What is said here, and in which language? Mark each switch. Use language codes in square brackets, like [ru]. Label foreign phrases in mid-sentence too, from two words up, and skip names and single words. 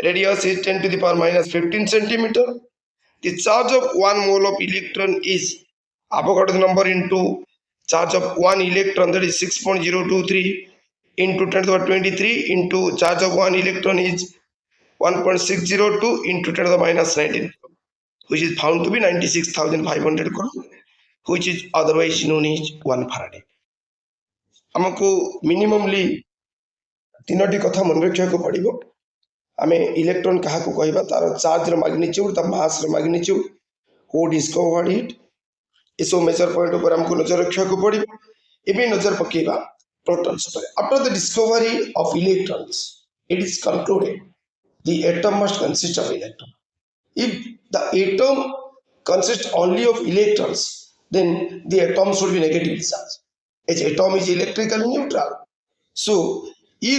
[en] Radius is 10 to the power minus 15 centimeter. The charge of 1 mole of electron is Avogadro's number into charge of 1 electron, that is 6.023 into 10 to the power 23 into charge of 1 electron is 1.602 into 10 to the minus 19, which is found to be 96,500 coulomb, which is otherwise known as 1 Faraday. [or] ଆମକୁ ମିନିମମଲି ତିନୋଟି କଥା ମନେ ରଖିବାକୁ ପଡ଼ିବ। ଆମେ ଇଲେକ୍ଟ୍ରନ୍ କାହାକୁ କହିବା, ତାର ଚାର୍ଜର ମାଗ୍ନିଚ୍ୟୁଡ୍, ତା ମାସର ମାଗ୍ନିଚ୍ୟୁଡ୍, [en] who discovered it, [or] ଏସବୁ [en] major point [or] ଉପରେ ଆମକୁ ନଜର ରଖିବାକୁ ପଡ଼ିବ। ଏବେ ନଜର ପକେଇବା protons ଉପରେ। [en] After the discovery of electrons, it is concluded the atom must consist of electrons. If the atom consists only of electrons, then the atom should be negatively charged. As atom is electrically neutral. So, E.